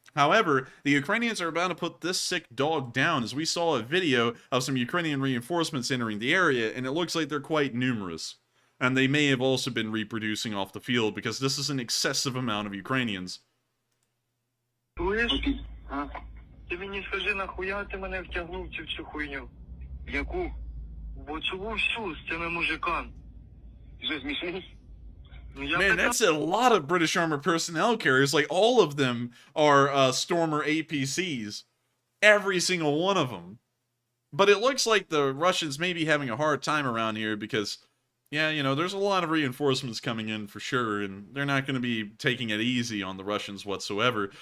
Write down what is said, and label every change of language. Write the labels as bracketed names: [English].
[English] However, the Ukrainians are about to put this sick dog down, as we saw a video of some Ukrainian reinforcements entering the area, and it looks like they're quite numerous. And they may have also been reproducing off the field, because this is an excessive amount of Ukrainians. [Ukrainian] Чуєш? А? Ти мені скажи, нахуя ти мене втягнув цю всю хуйню? Яку? Бо цю всю з цими мужиками. Що, смішний? [English] Man, that's a lot of British armored personnel carriers. Like, all of them are Stormer APCs. Every single one of them. But it looks like the Russians may be having a hard time around here because, yeah, you know, there's a lot of reinforcements coming in for sure, and they're not going to be taking it easy on the Russians whatsoever.